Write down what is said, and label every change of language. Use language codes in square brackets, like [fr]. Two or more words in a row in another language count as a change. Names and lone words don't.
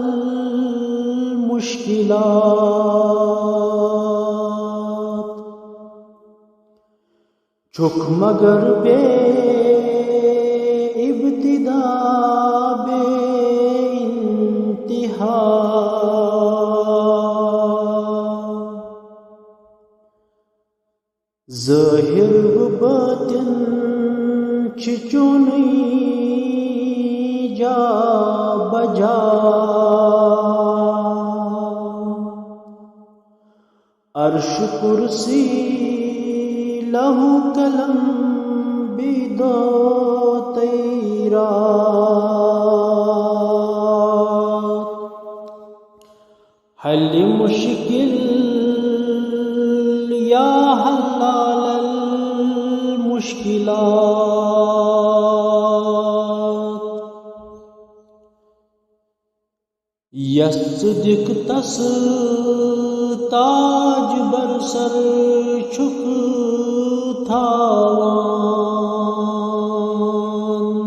[ks] المشکلات چھُکھ مگر بے ابتدا بے انتہا ظٲہِر و باطن چھِ چونٕے جا بجا عرش کرسی لوح قلم بیدو تیرات حل مشکل [ar] یا حلال المشکلات [ks] یس ژٕ دِکھ تس تاج بر سر چھُکھ تھاوان